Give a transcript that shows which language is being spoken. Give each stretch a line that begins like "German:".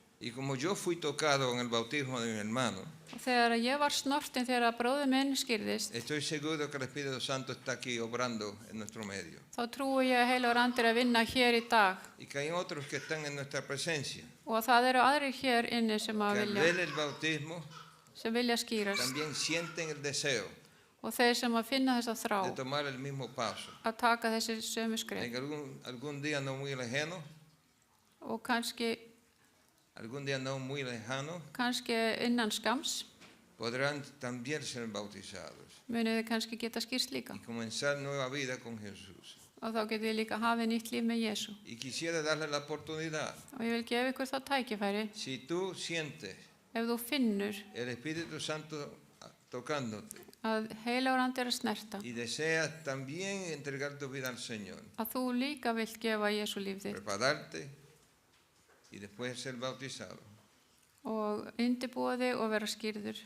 Spanish: Y como yo fui tocado en el bautismo de mi hermano,
Icelandic: Og þegar ég var snortin þegar bróðir minn skýrðist,
Spanish: estoy seguro que el Espíritu Santo está aquí obrando en nuestro medio.
Icelandic: þá trúi ég að heilugur andi er að vinna hér í dag.
Spanish: Y que hay otros que están en nuestra presencia,
Icelandic: Og það eru aðrir hér inni sem
Spanish: que al
Icelandic: vilja,
Spanish: ver el bautismo
Icelandic: skýrast.
Spanish: también sienten el deseo
Icelandic: Og þeir sem að finna þessa þrá
Spanish: de tomar el mismo paso.
Icelandic: að taka þessi sömu skref.
Spanish: En algún día no muy lejano,
Icelandic: Og kannski innan skams
Spanish: podrán también ser bautizados
Icelandic: munið þið kannski geta skýrst líka.
Spanish: y comenzar nueva vida con Jesús.
Icelandic: Og þá getið þið líka hafið nýtt líf með Jesú.
Spanish: Y quisiera darle la oportunidad,
Icelandic: Og ég vil gefa ykkur það tækifæri.
Spanish: si tú sientes
Icelandic: Ef þú finnur
Spanish: el Espíritu Santo tocándote
Icelandic: að heilagur andi er að snerta,
Spanish: y deseas también entregar tu vida al Señor,
Icelandic: að þú líka vilt gefa Jesú líf þitt
Spanish: prepararte y después ser bautizado.
Icelandic: og undirbúa þig og vera skýrður